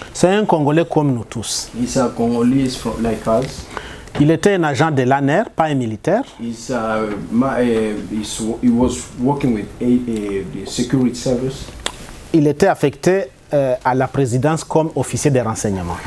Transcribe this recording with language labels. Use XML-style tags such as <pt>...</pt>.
<fr>C'est un Congolais comme nous tous.</fr> <en>He's a Congolese like us.</en> <fr>Il était un agent de l'ANER, pas un militaire.</fr> <en>He was working with the security service.</en> <fr>Il était affecté à la présidence comme officier de renseignement.</fr>